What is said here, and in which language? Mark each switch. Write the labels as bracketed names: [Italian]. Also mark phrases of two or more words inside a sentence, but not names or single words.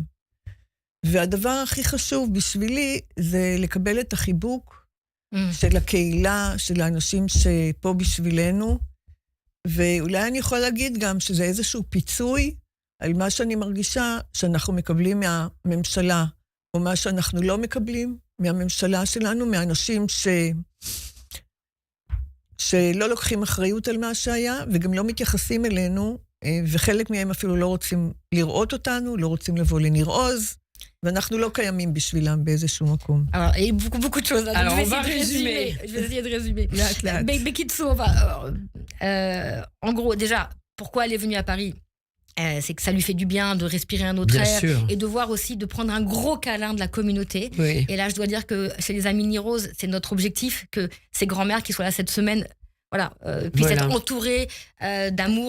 [Hebrew] והדבר הכי חשוב בשבילי זה לקבל את החיבוק של הקהילה, של האנשים שפה בשבילנו, ואולי אני יכולה להגיד גם שזה איזשהו פיצוי על מה שאני מרגישה שאנחנו מקבלים מהממשלה, או מה שאנחנו לא מקבלים מהממשלה שלנו, מהאנשים שלא לוקחים אחריות על מה שהיה, וגם לא מתייחסים אלינו, וחלק מהם אפילו לא רוצים לראות אותנו, לא רוצים לבוא לניר עוז, ואנחנו לא קיימים בשבילם באיזשהו מקום. [French] Alors, il y a beaucoup de choses. Alors, on va résumer. Je vais essayer de résumer. [Hebrew] לאט. [French] Bekitsu, en gros, déjà, pourquoi elle est venue à Paris? C'est que ça lui fait du bien de respirer un autre air et de voir aussi, de prendre un gros câlin de la communauté. Oui. Et là, je dois dire que chez les Amis Nirose, c'est notre objectif que ces grands-mères qui soient là cette semaine, puissent être entourées d'amour,